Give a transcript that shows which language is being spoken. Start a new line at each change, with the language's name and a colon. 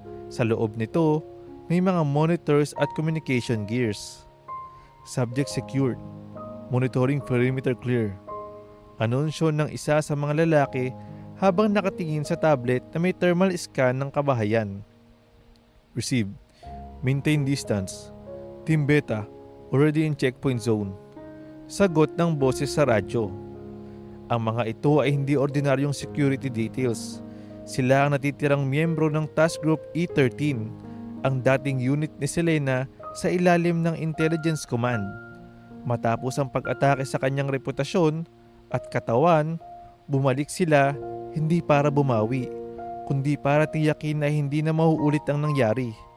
Filipino: Sa loob nito, may mga monitors at communication gears.
English: Subject secured. Monitoring perimeter clear.
Filipino: Anunsyo ng isa sa mga lalaki habang nakatingin sa tablet na may thermal scan ng kabahayan.
English: Receive. Maintain distance. Team Beta, already in checkpoint zone.
Filipino: Sagot ng boses sa radyo. Ang mga ito ay hindi ordinaryong security details. Sila ang natitirang miyembro ng Task Group E13, ang dating unit ni Selena sa ilalim ng Intelligence Command. Matapos ang pag-atake sa kanyang reputasyon at katawan, bumalik sila hindi para bumawi, kundi para tiyakin na hindi na mauulit ang nangyari.